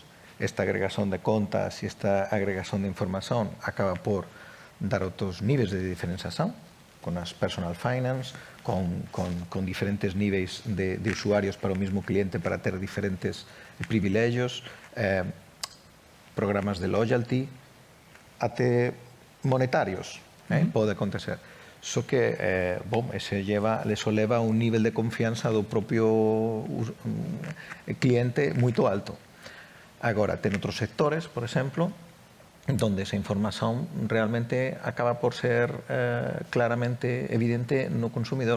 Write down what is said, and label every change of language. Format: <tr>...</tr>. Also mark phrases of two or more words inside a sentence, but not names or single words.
<pt>Esta agregação de contas e esta agregação de informação acaba por dar outros níveis de diferenciação, com as</pt> <en>personal finance,</en> <pt>com diferentes níveis de usuários para o mesmo cliente para ter diferentes privilégios, programas de loyalty, até monetarios, pode acontecer.</pt> <gl>Só que, eso leva a un nivel de confianza do propio cliente moito alto. Agora, ten outros sectores, por exemplo, donde esa información realmente acaba por ser claramente evidente no consumidor.</gl>